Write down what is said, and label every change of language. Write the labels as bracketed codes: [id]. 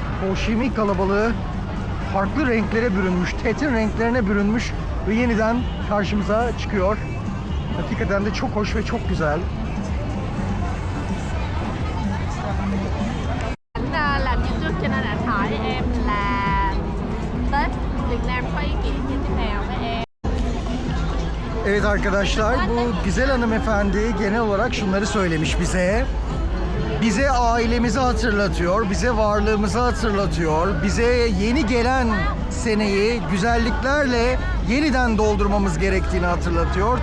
[tr] O Chi kalabalığı farklı renklere bürünmüş, Tet'in renklerine bürünmüş ve yeniden karşımıza çıkıyor. Hakikaten de çok hoş ve çok güzel. [vi] Làm như trước cho nên anh hỏi em là Tết Việt Nam có ý nghĩa như thế nào với em? [tr] Evet arkadaşlar, bu güzel hanımefendi genel olarak şunları söylemiş bize. Bize ailemizi hatırlatıyor, bize varlığımızı hatırlatıyor, bize yeni gelen seneyi güzelliklerle yeniden doldurmamız gerektiğini hatırlatıyor.